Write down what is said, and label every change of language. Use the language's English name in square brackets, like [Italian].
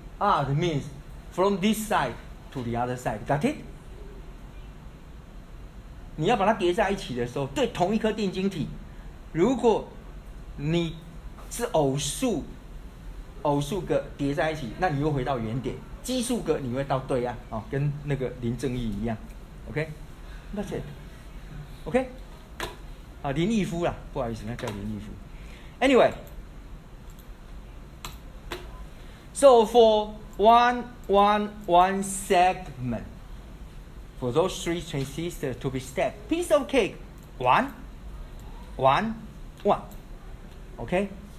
[English] Odd means from this side to the other side. Got it? [Chinese] 你要把它叠在一起的时候，对同一颗电晶体，如果你是偶数个叠在一起，那你又回到原点；奇数个你会到对岸，哦，跟那个林正义一样。 [English] OK，That's it。 [Chinese] OK， 啊，林毅夫啦，不好意思，那叫林毅夫。 [English] Anyway。 So for one segment, for those 3 transistors to be stacked, piece of cake, 1. Okay?